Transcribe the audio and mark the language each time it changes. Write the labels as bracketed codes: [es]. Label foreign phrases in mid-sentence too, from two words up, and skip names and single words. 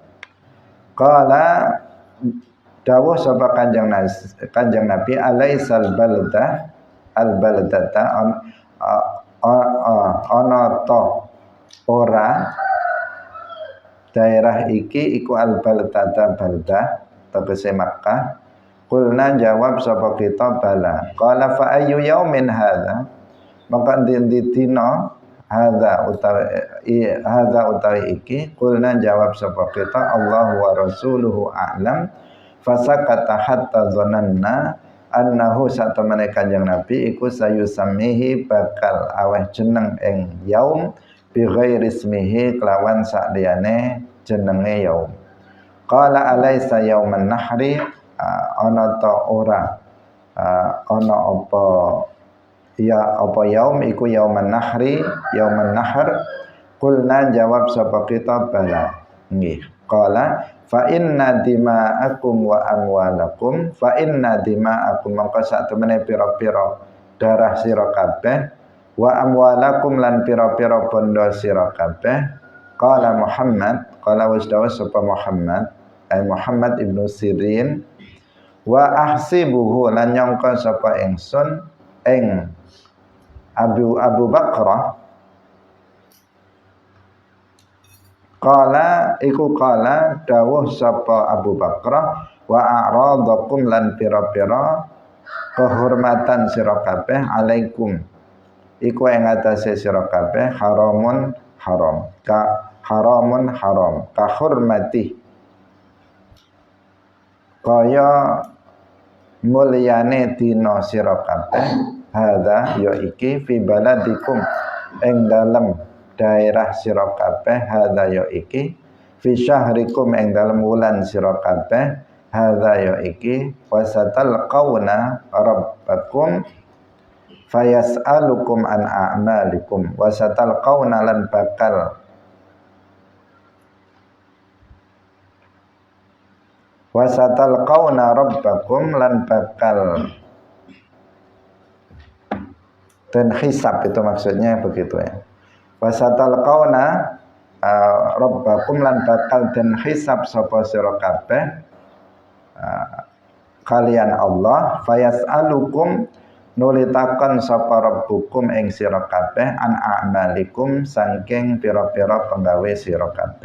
[jv] Qala dawuh sapa Kanjeng Nabi [ar] أليس البلدة البلدة [jv] ana ta ora daerah iki iku [ar] البلدة بلدة [jv] tegese Makkah. Qulna jawab sapa kita bala. [ar] قال فأي يوم هذا, [jv] maka endi dina hadza utawi iki. Qulna jawab sapa kita [ar] الله ورسوله أعلم. فسكت حتى ظننا أنه [jv] satamane Kanjeng Nabi iku sayusammihi bakal aweh jeneng ing yaum [ar] بغير اسمه [jv] kelawan sakliyane jenenge yaum. [ar] قال أليس يوم النحر, [jv] ana ta ora ana apa yaum iku [ar] يوم النحر يوم النحر. [jv] Qulna jawab sapa kita bala, nggih. [ar] قال فإن دماءكم وأموالكم فإن دماءكم [jv] mangka sak temene pira-pira darah sira kabeh, [ar] وأموالكم [jv] lan pira-pira bondo sira kabeh. Qala Muhammad, qala wasdawa sapa Muhammad ay Muhammad ibnu Sirin, [ar] وأحسبه [jv] lan nyangka sapa ingsun ing Abu Bakrah. Qala dawuh sapa Abu Bakrah [ar] وأعراضكم [jv] lan pira-pira kehormatan sira kabeh alaikum iku ing atase sira kabeh haramun haram [ar] كحرمة [jv] kaya mulyane dina sira kabeh hadza ya iki [ar] في بلدكم [jv] ing dalem daerah sira kabeh hadza ya iki [ar] في شهركم [jv] ing dalem wulan sira kabeh hadza ya iki [ar] وستلقون ربكم فيسألكم عن أعمالكم وستلقون [jv] lan bakal [ar] وستلقون ربكم [jv] lan bakal [id] dan hisab, itu maksudnya begitu ya. [ar] وستلقون ربكم [jv] lan bakal den hisab sapa sira kabeh kalian Allah, fayas'alukum nulitakan sapa rabbukum ing sira kabeh [ar] عن أعمالكم [jv] saking pira-pira penggawe sira kabeh.